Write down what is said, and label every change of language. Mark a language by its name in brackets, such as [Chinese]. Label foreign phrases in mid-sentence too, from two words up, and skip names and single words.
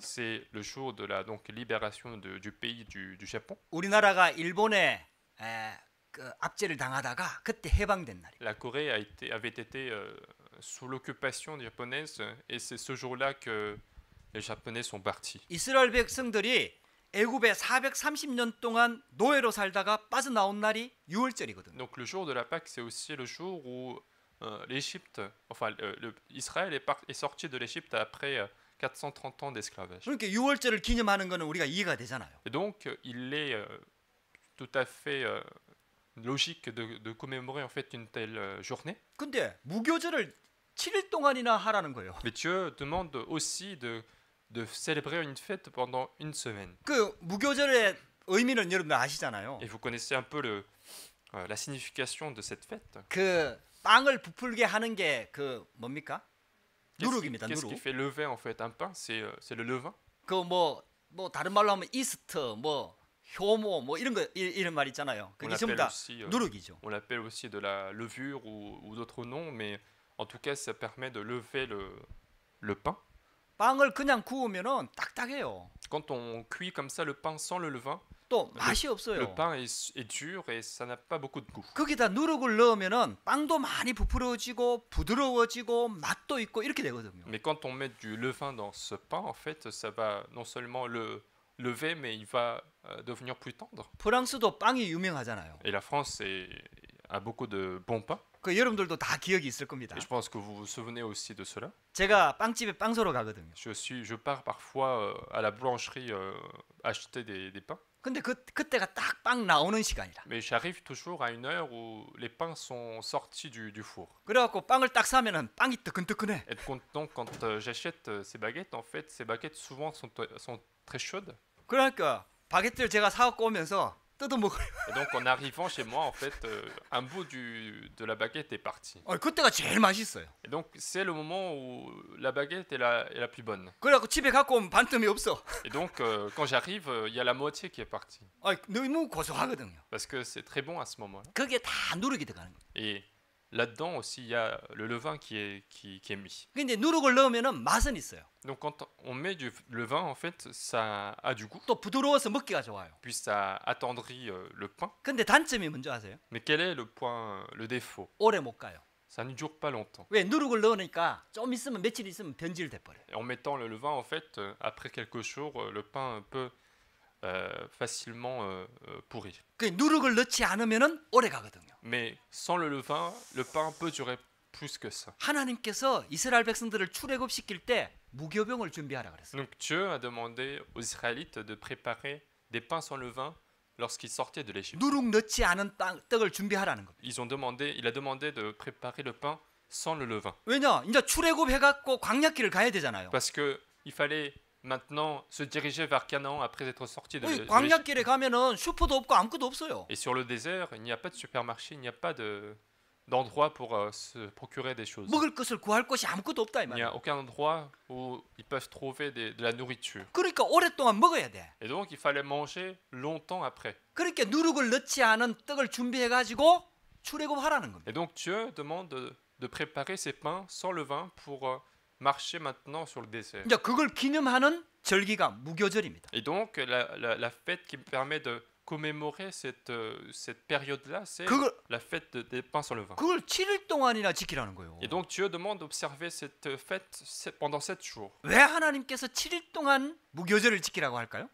[French] C'est le jour de la donc, libération du pays du Japon. [Korean] 우리나라가 일본에 그 압제를 당하다가 그때 해방된 날이에요. [French] La Corée avait été sous l'occupation japonaise et c'est ce jour-là que les Japonais sont partis. [Korean] 이스라엘 백성들이 애굽에 430년 동안 노예로 살다가 빠져나온 날이 6월절이거든요. [French] Donc le jour de la Pâque, c'est aussi le jour où l'Égypte, enfin Israël est sorti de l'Égypte après 430 ans d'esclavage. [Korean] 그러니까 6월절을 기념하는 거는 우리가 이해가 되잖아요. [French] Et donc il est tout à fait logique de commémorer en fait une telle journée. [Korean] 근데 무교절을 7일 동안이나 하라는 거예요. [French] Mais Dieu demande aussi de célébrer une fête pendant une semaine. [Korean] 그 무교절의 의미는 여러분들 아시잖아요. [French] Et vous connaissez un peu la signification de cette fête. [Korean] 그 빵을 부풀게 하는 게 그 뭡니까? 누룩입니다. [French] Qu'est-ce qui [Korean] 누룩. [French] fait lever en fait un pain? C'est le levain. [Korean] 그 뭐 다른 말로 하면 이스트, 뭐 효모, 뭐 이런 말 있잖아요. [French] On [Korean] 그게 전부 [French] l'appelle [Korean] 다 [French] aussi, [Korean] 누룩이죠. [French] on l'appelle aussi de la levure ou d'autres noms, mais en tout cas, ça permet de lever le pain. [Korean] 빵을 그냥 구우면은 딱딱해요. [French] Quand on cuit comme ça le pain sans le levain, [Korean] 또 맛이 [French] le [Korean] 없어요. [French] pain est dur et ça n'a pas beaucoup de goût. [Korean] 거기다 누룩을 넣으면은 빵도 많이 부풀어지고 부드러워지고 맛도 있고 이렇게 되거든요. [French] Mais quand on met du levain dans ce pain, en fait, ça va non seulement le lever, mais il va devenir plus tendre. [Korean] 프랑스도 빵이 유명하잖아요. [French] Et la France a beaucoup de bons pains. [Korean] 그 여러분들도 다 기억이 있을 겁니다. [French] Et je pense que vous vous souvenez aussi de cela. [Korean] 제가 빵집에 빵 사러 가거든요. [French] Je pars parfois à la boulangerie acheter des pains. [Korean] 근데 그때가 딱 빵 나오는 시간이라. [French] Mais j'arrive toujours à une heure où les pains sont sortis du four. [Korean] 그래갖고 빵을 딱 사면은 빵이 뜨끈뜨끈해. [French] Et donc quand j'achète ces baguettes, en fait, ces baguettes souvent sont très chaudes. [Korean] 그러니까 바게트를 제가 사갖고 오면서 뜯어 먹어요. [French] Et donc en arrivant chez moi, en fait, un bout de la baguette est parti. [Korean] 그때가 제일 맛있어요. [French] Et donc c'est le moment où la baguette est la plus bonne. [Korean] 그래갖고 집에 갖고 오면 반틈이 없어. [French] Et donc quand j'arrive, il y a la moitié qui est partie. [Korean] 너무 고소하거든요. [French] Parce que c'est très bon à ce moment-là. [Korean] 그게 다 누룩이 들어가는 거예요. [French] Et là-dedans aussi, il y a le levain qui est mis. [Korean] 근데 누룩을 넣으면은 맛은 있어요. [French] Donc quand on met du levain, en fait, ça a du goût. [Korean] 또 부드러워서 먹기가 좋아요. [French] Puis ça attendrit le pain. [Korean] 근데 단점이 뭔지 아세요? [French] Mais quel est le défaut? [Korean] 오래 못 가요. [French] Ça ne dure pas longtemps. [Korean] 왜 누룩을 넣으니까 좀 있으면 며칠 있으면 변질돼 버려요. [French] Et en mettant le levain, en fait, après quelques jours, le pain peut facilement pourrir. [Korean] 그 누룩을 넣지 않으면은 오래 가거든요. [French] Mais sans le levain, le pain peut durer plus que ça. [Korean] 하나님께서 이스라엘 백성들을 출애굽시킬 때 무교병을 준비하라 그랬어요. [French] Donc Dieu a demandé aux Israélites de préparer des pains sans levain lorsqu'ils sortaient de l'Égypte. [Korean] 누룩 넣지 않은 떡을 준비하라는 겁니다. [French] Il a demandé de préparer le pain sans le levain. [Korean] 왜냐? 이제 출애굽 해갖고 광야길을 가야 되잖아요. [French] Parce que il fallait maintenant se diriger vers Canaan après être sorti de l'Égypte. [Korean] 광야길에 가면은 슈퍼도 없고 아무것도 없어요. [French] Et sur le désert, il n'y a pas de supermarché, il n'y a pas d'endroit pour se procurer des choses. [Korean] 먹을 것을 구할 곳이 아무것도 없다 이 [French] Il n'y a [Korean] 말이에요. [French] aucun endroit où ils peuvent trouver de la nourriture. [Korean] 그러니까 오랫동안 먹어야 돼. [French] Et donc, il fallait manger longtemps après. [Korean] 그러니까 누룩을 넣지 않은 떡을 준비해가지고 출애굽하라는 겁니다. [French] Et donc, Dieu demande de préparer ces pains sans levain pour marcher maintenant sur le désert. [Korean] 이제 그걸 기념하는 절기가 무교절입니다. [French] Et donc, la fête qui permet de commémorer cette période-là, c'est [Korean] 그걸 [French] la fête des pains sans levain. [Korean] 그걸 7일 동안이나 지키라는 거예요. [French] Et donc Dieu demande d'observer cette fête pendant 7 jours. [Korean] 왜 하나님께서 7일 동안 무교절을 지키라고 할까요?